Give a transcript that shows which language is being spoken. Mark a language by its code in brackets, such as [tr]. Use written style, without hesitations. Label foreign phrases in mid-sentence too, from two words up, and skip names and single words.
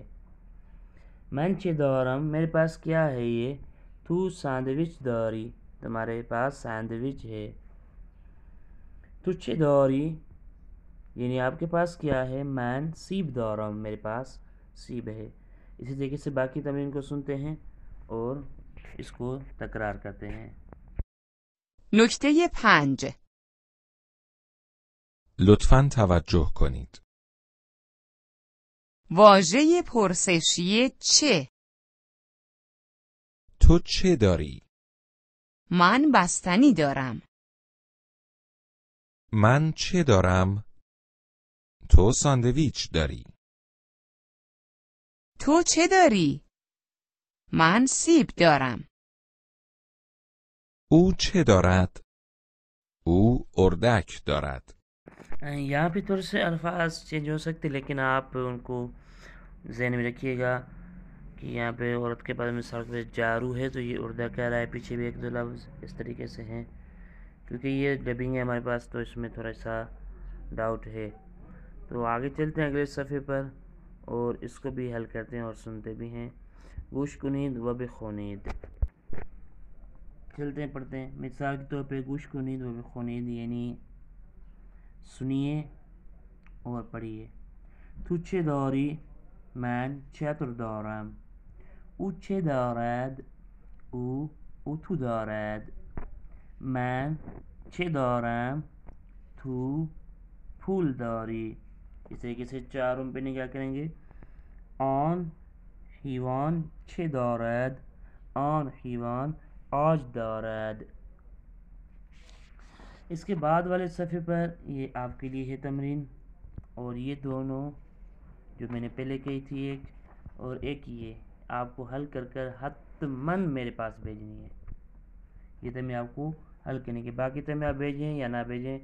[fa] من 6 دارم, [ur] میرے پاس کیا ہے یہ, [fa] تو ساندویچ داری, [ur] تمہارے پاس سینڈوچ ہے. [fa] تو 6 داری [ur] یعنی آپ کے پاس کیا ہے, [fa] من سیب دارم, [ur] میرے پاس سیب ہے. اسی طریقے سے باقی تمرین کو سنتے ہیں اور اس کو تکرار کرتے ہیں. [fa] نکته 5 لطفاً توجه کنید. واژه پرسشی چه؟ تو چه داری؟ من بستنی دارم. من چه دارم؟ تو ساندویچ داری. تو چه داری؟ من سیب دارم. او چه دارد؟ او اردک دارد. [ur] یہاں پہ تھوڑے سے الفاظ چینج ہو سکتے، لیکن آپ ان کو ذہن میں رکھیے گا. کہ یہاں پہ عورت کے پاس مثال کے جارو ہے تو یہ اردا کہہ رہا ہے، پیچھے بھی ایک دو لفظ اس طریقے سے ہیں. کیونکہ یہ ڈبنگ ہے ہمارے پاس تو اس میں تھوڑا سا ڈاؤٹ ہے. تو آگے چلتے ہیں اگلے صفحے پر اور اس کو بھی حل کرتے ہیں اور سنتے بھی ہیں. [fa] گوش کنید و بخوانید, [ur] چلتے ہیں پڑھتے ہیں. مثال کے طور پہ [fa] گوش کنید و بخوانید [ur] یعنی سنیے اور پڑھیے. [fa] Tu چه داری؟ من چتر دارم. او چه دارد؟ او اتو دارد. من چه دارم؟ تو پول داری. [ur] اس طریقے سے چاروں پہ کیا کریں گے. [fa] آن حیوان چه دارد؟ آن حیوان آج دارد. [ur] اس کے بعد والے صفحے پر یہ آپ کے لیے ہے تمرین، اور یہ دونوں جو میں نے پہلے کہی تھی ایک اور ایک یہ آپ کو حل کر کر حتماً میرے پاس بھیجنی ہے. یہ تو میں آپ کو حل کرنے کے، باقی تو میں آپ بھیجیں یا نہ بھیجیں.